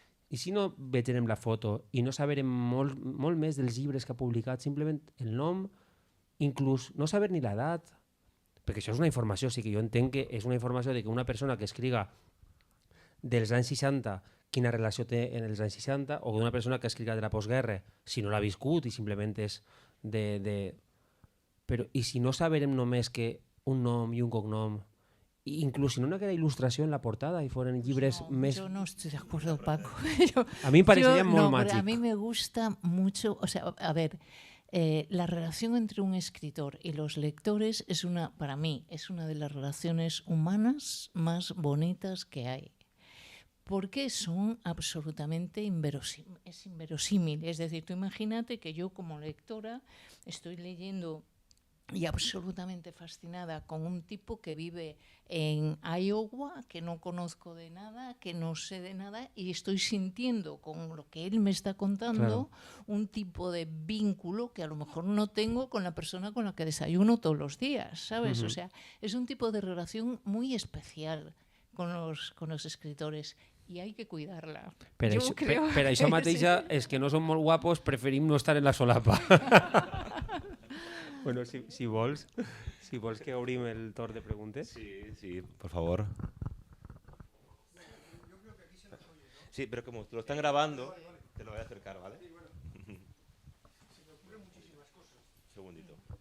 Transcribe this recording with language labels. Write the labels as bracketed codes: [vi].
[ca] I si no vegerem la foto i no saberem molt més dels llibres que ha publicat, simplement el nom, inclús no saber ni l'edat, perquè això és una informació, sí que jo entenc que és una informació de que una persona que escriga dels anys 60, quina relació té en els anys 60, o d'una persona que escriga de la postguerra, si no l'ha viscut i simplement és Però, i si no saberem només que un nom i un cognom, inclús si no n'hi haguera il·lustració en la portada i foren llibres més... [es] Yo no estoy de acuerdo, Paco. A mí me parecería muy mágico. A mí me gusta mucho, o sea, a ver, la relación entre un escritor y los lectores para mí, es una de las relaciones humanas más bonitas que hay. Porque son absolutamente inverosímil. Es decir, tú imagínate que yo como lectora estoy leyendo y absolutamente fascinada con un tipo que vive en Iowa, que no conozco de nada, que no sé de nada, y estoy sintiendo con lo que él me está contando un tipo de vínculo que a lo mejor no tengo con la persona con la que desayuno todos los días, ¿sabes? O sea, es un tipo de relación muy especial con los escritores. I hay que cuidar-la. [ca] Per això mateixa, els que no som molt guapos preferim no estar en la solapa. Bueno, si vols que obrim el torn de preguntes. [es] Sí, por favor. Sí, pero como lo están grabando, te lo voy a acercar, ¿vale? Un segundito.